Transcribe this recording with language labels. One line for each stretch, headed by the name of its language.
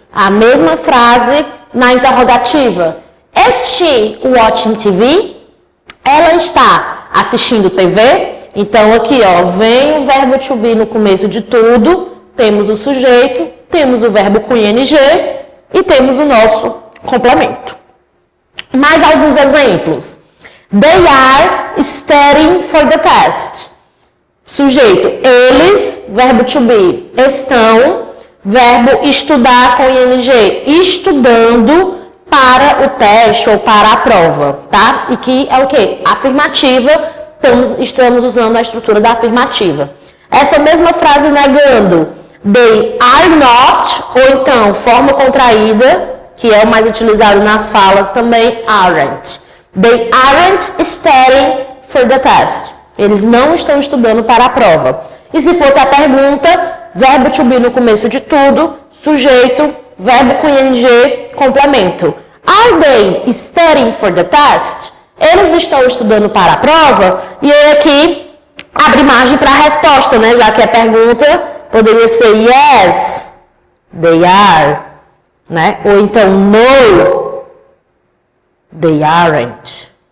Portuguese: A mesma frase na interrogativa.
English: Is she watching TV?
Portuguese: Ela está assistindo TV? Então, aqui, ó, vem o verbo to be no começo de tudo, temos o sujeito, temos o verbo com ing e temos o nosso complemento. Mais alguns exemplos.
English: They are studying for the test.
Portuguese: Sujeito, eles, verbo to be, estão, verbo estudar com ing, estudando para o teste ou para a prova, tá? E que é o quê? Afirmativa, estamos usando a estrutura da afirmativa. Essa mesma frase negando,
English: they are not,
Portuguese: ou então, forma contraída, que é o mais utilizado nas falas também, aren't.
English: They aren't studying for the test.
Portuguese: Eles não estão estudando para a prova. E se fosse a pergunta, verbo to be no começo de tudo, sujeito, verbo com ing, complemento.
English: Are they studying for the test?
Portuguese: Eles estão estudando para a prova? E aí aqui abre margem para a resposta, né? Já que a pergunta poderia ser
English: yes, they are,
Portuguese: né? Ou então
English: no, they aren't.